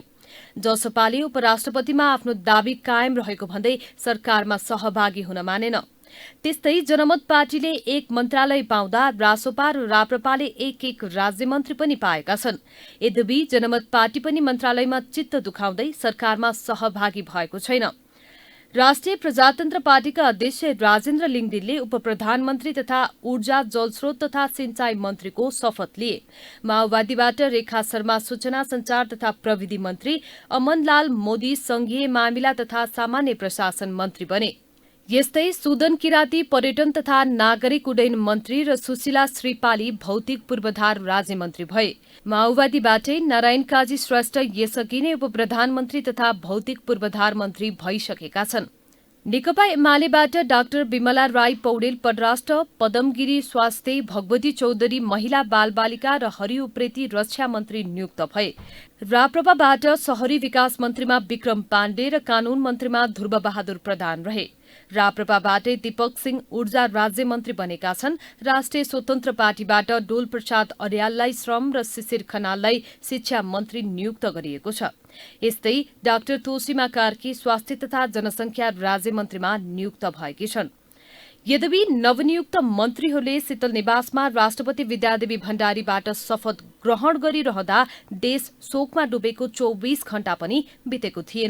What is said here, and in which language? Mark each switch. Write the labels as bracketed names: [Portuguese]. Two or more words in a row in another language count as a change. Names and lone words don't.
[Nepali] जसपाले उपराष्ट्रपतिमा आफ्नो दावी कायम रहेको भन्दै सरकारमा सहभागी हुन मानेन। त्यस्तै जनमत पार्टीले 1 मन्त्रालय पाउँदा रासोपा र राप्रपाले 1-1 राज्यमन्त्री पनि पाएका छन्। यद्यपि जनमत पार्टी पनि मन्त्रालयमा चित्त दुखाउँदै सरकारमा सहभागी भएको छैन। राष्ट्रिय प्रजातन्त्र पार्टीका अध्यक्ष राजेन्द्र लिङदेनले उपप्रधानमन्त्री तथा ऊर्जा, जलस्रोत तथा सिंचाई मन्त्रीको शपथ लिए। माओवादीबाट रेखा शर्मा सूचना संचार तथा प्रविधि मन्त्री, अमनलाल मोदी संघीय मामिला तथा सामान्य प्रशासन मन्त्री बने। यस्तै सुदन किराती पर्यटन तथा नागरिक उड्डयन मन्त्री र सुशीला श्रीपाली भौतिक पूर्वाधार राज्यमन्त्री भए। माओवादीबाटै नारायण काजी श्रेष्ठ यसअघि नै उपप्रधानमन्त्री तथा भौतिक पूर्वाधार मन्त्री भइसकेका छन्। नेकपा एमालेबाट डाक्टर विमला राई पौडेल परराष्ट्र, पदमगिरी स्वास्थ्य, भगवती चौधरी महिला बालबालिका र हरि उप्रेती रक्षा मन्त्री नियुक्त भए। राप्रपाबाट शहरी विकास मन्त्रीमा विक्रम पाण्डे र कानून मन्त्रीमा ध्रुवबहादुर प्रधान रहे। राप्रपाबाटै दीपक सिंह ऊर्जा राज्यमन्त्री बनेका छन्। राष्ट्रिय स्वतन्त्र पार्टीबाट डोल प्रसाद अर्याललाई श्रम र शिशिर खनाललाई शिक्षा मन्त्री नियुक्त गरिएको छ। यस्तै डाक्टर तोसीमा कार्की स्वास्थ्य तथा जनसङ्ख्या राज्यमन्त्रीमा नियुक्त भएकी छन्। यद्यपि नवनियुक्त मन्त्रीहरूले शीतल निवासमा राष्ट्रपति विद्यादेवी भण्डारीबाट शपथ ग्रहण गरिरहँदा देश शोकमा डुबेको 24 घण्टा पनि बितेको थिएन।